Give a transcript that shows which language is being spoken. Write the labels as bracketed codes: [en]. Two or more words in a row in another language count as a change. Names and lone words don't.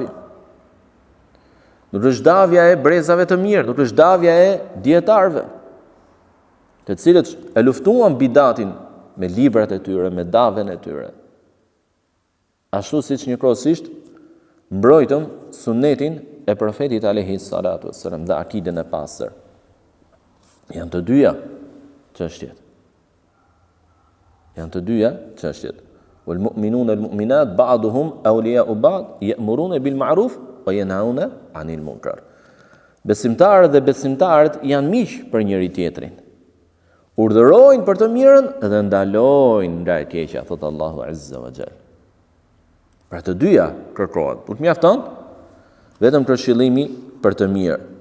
[sq] Nuk është davja e brezave të mirë, nuk është davja e dietarëve, të cilët e luftuan bidatin me librat e tyre, me davën e tyre. Ashtu siç njëkohësisht mbrojtëm sunetin e profetit [ar] عليه الصلاة والسلام [sq] dhe akiden e pastër. Janë të dyja çështjet. [ar] والمؤمنون والمؤمنات بعضهم أولياء بعض يأمرون بالمعروف وينهون عن المنكر. [sq] Besimtarët dhe besimtarët janë miq për njëri tjetrin. Urdhërojnë për të mirën dhe ndalojnë nga e keqja, thot [ar] الله عز وجل. [sq] Pra të dyja kërkohet. Nuk mjafton vetëm këshillimi për të mirë.